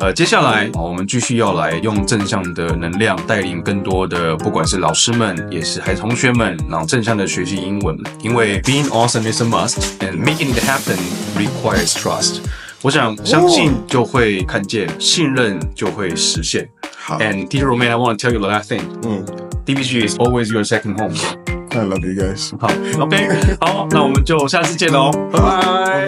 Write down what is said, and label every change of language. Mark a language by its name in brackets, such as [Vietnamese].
[Chinese] 接下来我们继续要来用正向的能量带领更多的不管是老师们也是孩子同学们，然后正向的学习英文，因为 [English] being awesome is a must and making it happen requires trust。 [Chinese] 我想相信就会看见，信任就会实现。 [English] And Teacher Romaine, I want to tell you the last thing. DBG is always your second home. I love you guys. [Chinese] 好 ，OK， 好，那我们就下次见喽，拜拜，